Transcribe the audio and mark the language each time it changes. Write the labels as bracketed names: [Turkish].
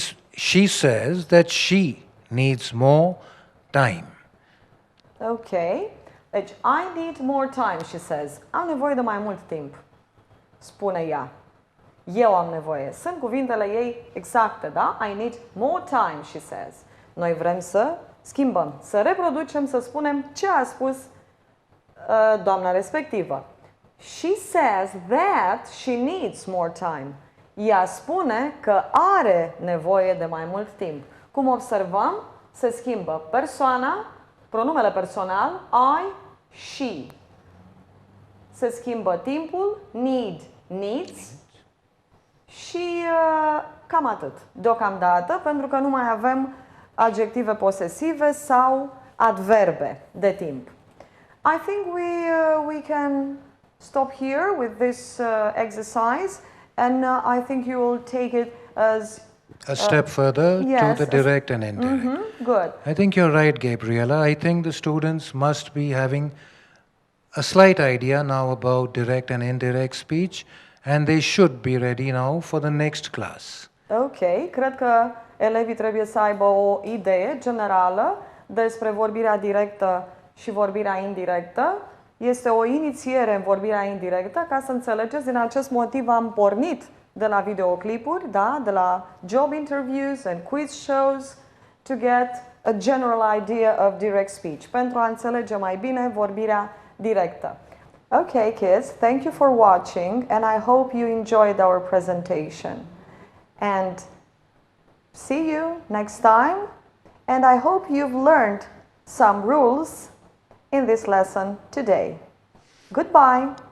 [English] She says that she needs more time. Okay. [Romanian] Deci, [English] I need more time, she says. [Romanian] Am nevoie de mai mult timp, spune ea. Eu am nevoie. Sunt cuvintele ei exacte, da? [English] I need more time, she says. [Romanian] Noi vrem să schimbăm, să reproducem, să spunem ce a spus doamna respectivă. She says that she needs more time. Ea spune că are nevoie de mai mult timp. Cum observăm, se schimbă persoana, pronumele personal, I, she. Se schimbă timpul, need, needs. Și cam atât, deocamdată, pentru că nu mai avem adjective posesive sau adverbe de timp. [English] I think we can stop here with this exercise, and I think you will take it as A step further yes, to the direct and indirect. good. I think you're right, Gabriela. I think the students must be having a slight idea now about direct and indirect speech, and they should be ready now for the next class. [Romanian] Ok, cred că elevii trebuie să aibă o idee generală despre vorbirea directă și vorbirea indirectă. Este o inițiere în vorbirea indirectă, ca să înțelegeți, din acest motiv am pornit de la videoclipuri, da, de la [English] job interviews and quiz shows, to get a general idea of direct speech, [Romanian] pentru a înțelege mai bine vorbirea directă. [English] Okay, kids, thank you for watching, and I hope you enjoyed our presentation. And see you next time, and I hope you've learned some rules in this lesson today. Goodbye.